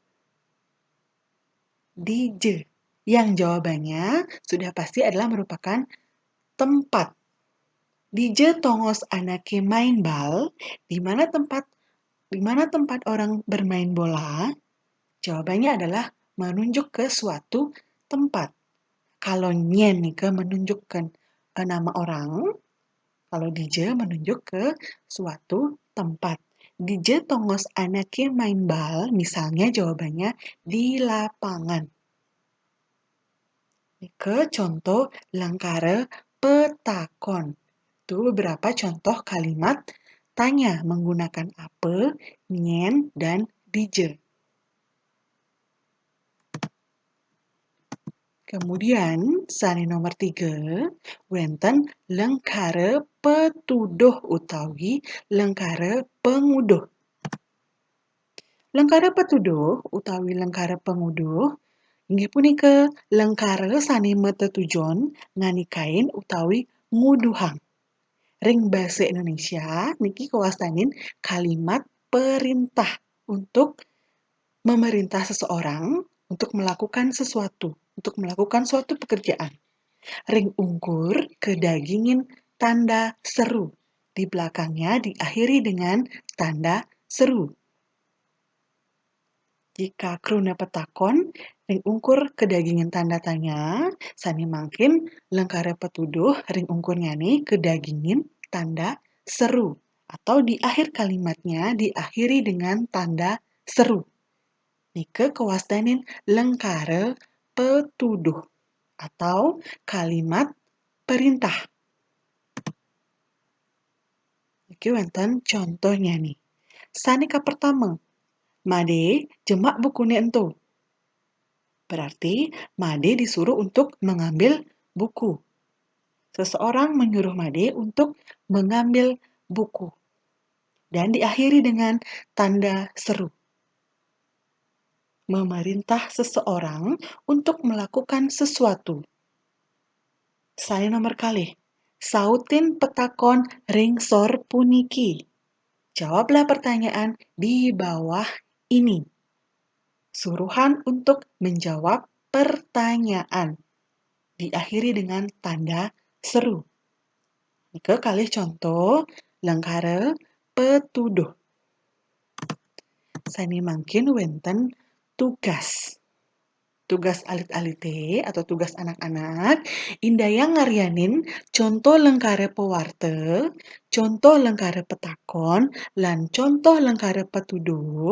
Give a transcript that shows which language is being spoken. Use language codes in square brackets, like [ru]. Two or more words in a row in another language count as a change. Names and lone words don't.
[id] Dije, yang jawabannya sudah pasti adalah merupakan tempat. [ban] Dije tongos anake main bal, [id] di mana tempat orang bermain bola? Jawabannya adalah menunjuk ke suatu tempat. Kalau [ban] nyen nih ke [id] menunjukkan nama orang, kalau dije menunjuk ke suatu tempat. [ban] Dije tongos anake main bal, [id] misalnya jawabannya di lapangan. [ban] Ke contoh lengkara petakon. [id] Itu beberapa contoh kalimat tanya menggunakan ape, nyen, dan dije. Kemudian, [ban] sane nomor 3, wenten lengkare petuduh utawi lengkare penguduh. Lengkare petuduh utawi lengkare penguduh inggih punika lengkare sane metetujon nganikain utawi nguduhang. Ring basa Indonesia niki kawastanin [id] kalimat perintah untuk memerintah seseorang untuk melakukan sesuatu, untuk melakukan suatu pekerjaan. [ban] Ring ungkur kedagingin tanda seru. [id] Di belakangnya diakhiri dengan tanda seru. [ban] Jika kruna petakon, ring ungkur kedagingin tanda tanya, sani mangkin lengkare petuduh ring ungkurnya nih kedagingin tanda seru. [id] Atau di akhir kalimatnya diakhiri dengan tanda seru. [ban] Nike kewastanin lengkare petuduh [id] atau kalimat perintah. [ban] Iki wonten contohnya nih. Sanika pertama, Made jemak bukune ento. [id] Berarti Made disuruh untuk mengambil buku. Seseorang menyuruh Made untuk mengambil buku. Dan diakhiri dengan tanda seru. Memerintah seseorang untuk melakukan sesuatu. [ban] Saya nomor kalih. Sautin petakon ring sor puniki. [id] Jawablah pertanyaan di bawah ini. Suruhan untuk menjawab pertanyaan. Diakhiri dengan tanda seru. [ban] Ike kalih contoh lengkare petuduh. Sani mangkin wenten tugas. Tugas alit-alite [id] atau tugas anak-anak, [ban] indayang ngaryanin contoh lengkare pewarte, contoh lengkare petakon, lan contoh lengkare petuduh.